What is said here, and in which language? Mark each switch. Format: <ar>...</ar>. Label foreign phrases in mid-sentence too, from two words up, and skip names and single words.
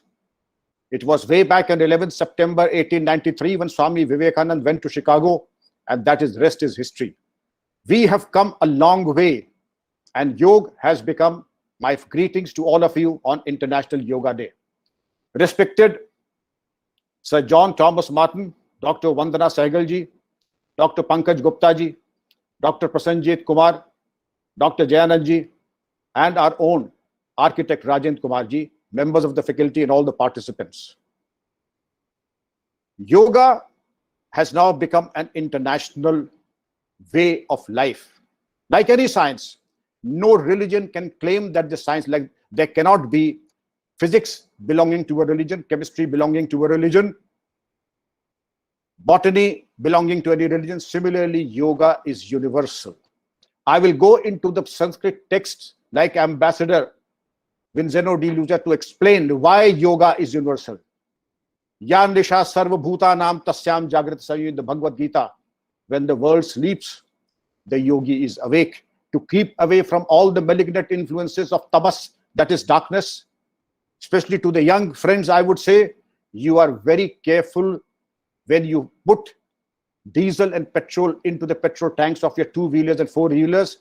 <en>It was way back on 11th September 1893 when Swami Vivekananda went to Chicago, and that is rest is history. We have come a long way, and yoga has become my greetings to all of you on International Yoga Day. Respected Sir John Thomas Martin, Dr. Vandana Sehgal ji, Dr. Pankaj Gupta ji, Dr. Prasanjeet Kumar, Dr. Jayanand ji, and our own Architect Rajendra Kumar ji, members of the faculty and all the participants. Yoga has now become an international way of life. Like any science, no religion can claim that the science, like there cannot be physics belonging to a religion, chemistry belonging to a religion, botany belonging to any religion. Similarly, yoga is universal. I will go into the Sanskrit texts like Ambassador Vicenzo Luca to explain why yoga is universal.</en> <sa>या निशा सर्वभूतानां तस्यां जागर्ति संयमी</sa> <en>in the Bhagavad Gita. When the world sleeps, the yogi is awake to keep away from all the malignant influences of tamas, that is darkness. Especially to the young friends, I would say, you are very careful when you put diesel and petrol into the petrol tanks of your two-wheelers and four-wheelers.</en>